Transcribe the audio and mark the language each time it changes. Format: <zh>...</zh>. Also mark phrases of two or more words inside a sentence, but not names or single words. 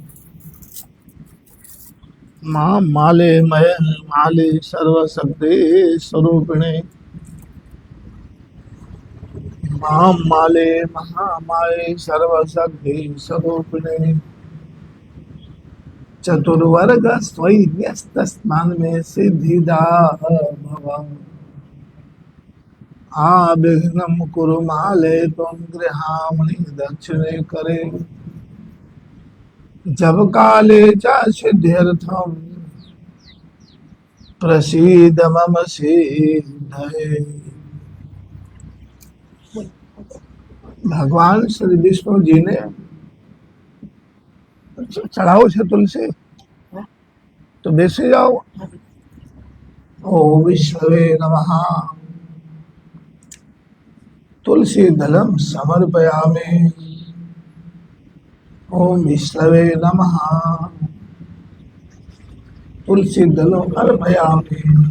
<sa>मां माले मय माले सर्वशक्ति स्वरूपिणे मां माले महामाये सर्वशक्ति स्वरूपिणे चतुर्वर्ग स्वैर्यस्तस्मान् मे सिद्धिदा भव आविघ्नं कुरु माले त्वं गृहामणि दक्षिणे करे जब काले च सिद्ध्यर्थं प्रसीद मम सिद्धये।</sa> <gu>ભગવાન શ્રી વિષ્ણુ જી ને ચઢાઓ છે તુલસી તો બેસે જાઓ।</gu> <sa>ओम विष्णवे नमः। तुलसी दलम समर्पयामि। ओम विष्णवे नमः। तुलसी दलम अर्पयामि।</sa>